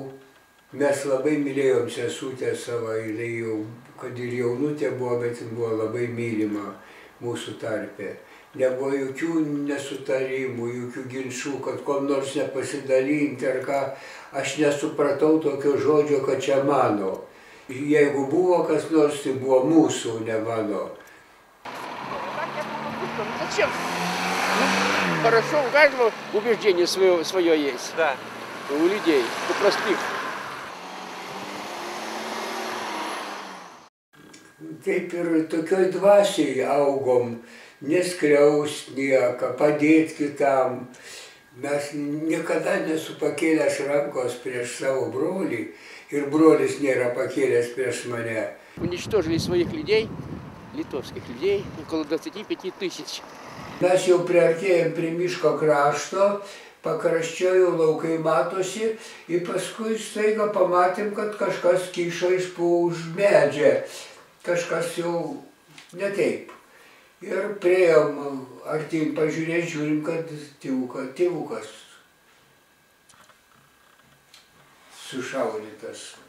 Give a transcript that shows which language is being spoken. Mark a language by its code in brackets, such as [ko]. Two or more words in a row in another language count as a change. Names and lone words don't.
[lt] Mes labai mylėjom sesutę savo, jinai jau, kad ir jaunutė buvo, bet jin buvo labai mylima mūsų tarpe. Nebuvo jokių nesutarimų, jokių ginčų, kad kom nors nepasidalinti ar ką. Aš nesupratau tokio žodžio, kad čia mano. Jeigu buvo kas nors, tai buvo mūsų, ne mano. [ru] Зачем? Хорошо, у каждого убеждение свое есть. Да. У людей, у простых. [lt] Taip ir tokioj dvasiai augom. Neskriaust nieką, padėti kitam. Mes niekada nesu pakėlęs rankos prieš savo brolį ir brolis nėra pakėlęs prieš mane. [ru] Уничтожили своих людей, литовских людей, около 25 тысяч. [lt] Mes jau priartėjom prie miško krašto, pakraščio jau laukai matosi ir paskui staiga pamatėm, kad kažkas kyšo iš po už medžią. Kažkas jau ne taip. Ir priėjom artyn pažiūrėti, žiūrim, kad tėvukas sušaudytas.